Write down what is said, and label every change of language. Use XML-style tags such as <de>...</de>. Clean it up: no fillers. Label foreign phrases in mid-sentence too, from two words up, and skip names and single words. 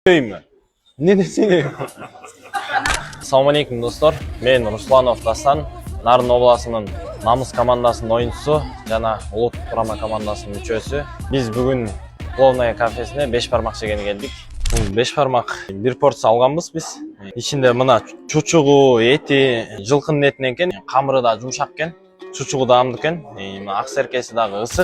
<ky>mi? Ne desene?</ky> <ar>السلام عليكم</ar> <ky>dostlar. Men Ruslanov Дастан, Нарын обласынын Намыс командасынын оюнчусу жана Улут Турама командасынын мүчөсү. Биз бүгүн Пловная кафесине 5 бармак жегени келдик. Бул 5 бармак бир порция алганбыз биз. Ичинде мына чучугу, эти, жылкынын этинен экен, камыры да жумшак экен, чучугу даамдуу экен, ак серкеси дагы ысык.</ky>